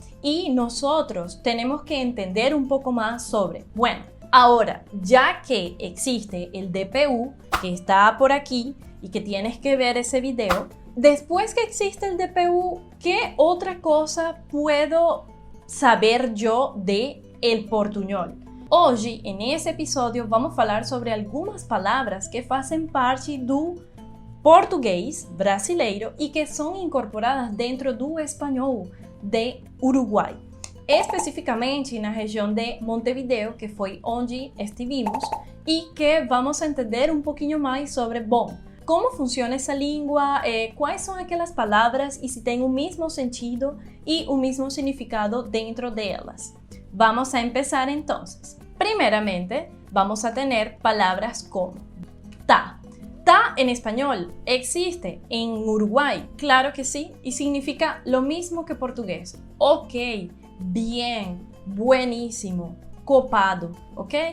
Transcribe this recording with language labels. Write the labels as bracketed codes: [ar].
[es] y nosotros tenemos que entender un poco más sobre, bueno, ahora ya que existe el DPU que está por aquí y que tienes que ver ese video, después que existe el DPU, ¿qué otra cosa puedo saber yo de el portuñol? [pt] Hoje, [es] en ese episodio, vamos a [pt] falar sobre algumas palavras que fazem parte do português brasileiro e que são incorporadas dentro do espanhol de Uruguai. Especificamente na região de Montevideo, que foi onde estivemos, e que [es] vamos a [pt] entender um pouquinho mais sobre, bom, como funciona essa língua, quais são aquelas palavras e se tem o mesmo sentido e o mesmo significado dentro delas. [es] Vamos a empezar entonces. Primeramente, vamos a tener palabras como tá. Tá en español existe en Uruguay, claro que sí, y significa lo mismo que portugués. Ok, bien, buenísimo, copado, ok?